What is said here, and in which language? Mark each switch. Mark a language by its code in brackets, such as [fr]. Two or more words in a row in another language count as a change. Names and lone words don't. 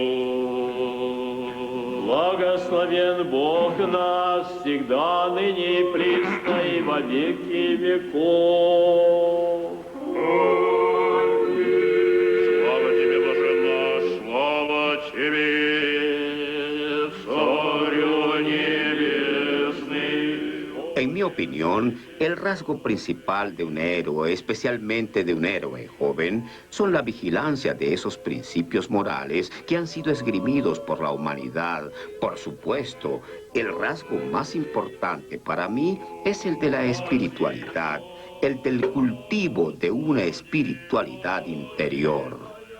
[cu] Благословен Бог нас всегда, ныне и присно, и во веки веков. Слава тебе, Боже наш, слава тебе, Царю Небесный. [es] En mi opinión, el rasgo principal de un héroe, especialmente de un héroe joven, son la vigilancia de esos principios morales que han sido esgrimidos por la humanidad. Por supuesto, el rasgo más importante para mí es el de la espiritualidad, el del cultivo de una espiritualidad interior.